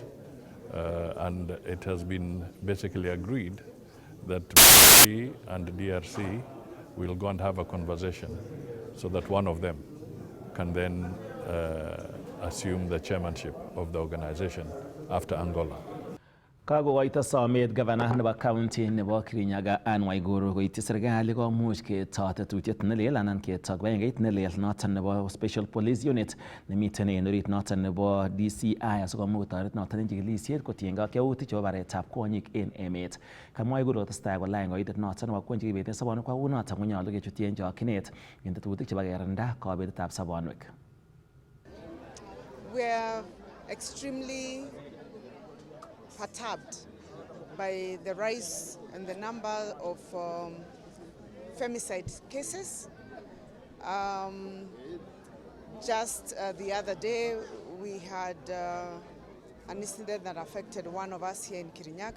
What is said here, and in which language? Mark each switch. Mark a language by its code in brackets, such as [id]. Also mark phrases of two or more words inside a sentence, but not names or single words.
[en] And it has been basically agreed that we and DRC will go and have a conversation so that one of them can then assume the chairmanship of the organization after Angola. [kln] Kakokoito somet gavana nebo county nebo Kirinyaga Anne Waiguru koityi serikali komuch ketoi tetutiet nelel anan ketoi kibagengeit nelel noton nebo Special Police Unit nemiten en orit noton nebo DCI asikomuch kotoret noton en chikilisiet kotiengei ak yautik chebo baretab kwonyik en emet. Kamwa Waiguru kotestai kolany koitet noton nebo kwony chekibeten sobonwek kou noton konyolu kechutyi en chokyinet en tetutik chebo kerinda kobetetab sobonwek. [en] We are extremely perturbed by the rise and the number of femicide cases. Just the other day, we had an incident that affected one of us here in Kirinyaga.